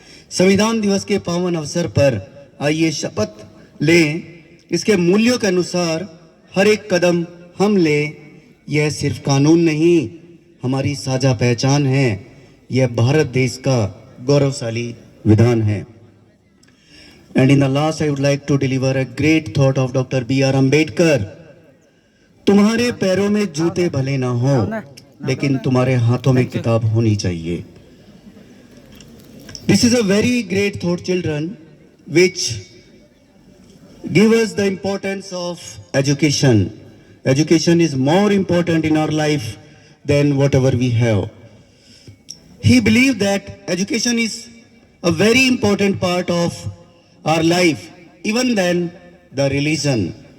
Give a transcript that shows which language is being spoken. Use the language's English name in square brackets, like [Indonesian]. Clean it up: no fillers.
[Hindi] संविधान दिवस के पावन अवसर पर आइए शपथ लें, इसके मूल्यों के अनुसार हर एक कदम हम लें। यह सिर्फ कानून नहीं, हमारी साझा पहचान है। यह भारत देश का गौरवशाली विधान है। [English] And in the last, I would like to deliver a great thought of Dr. B.R. Ambedkar. [Hindi] तुम्हारे पैरों में जूते भले ना हो, लेकिन तुम्हारे हाथों में किताब होनी चाहिए। [English] This is a very great thought, children, which give us the importance of education. Education is more important in our life than whatever we have. He believed that education is a very important part of our life, even than the religion.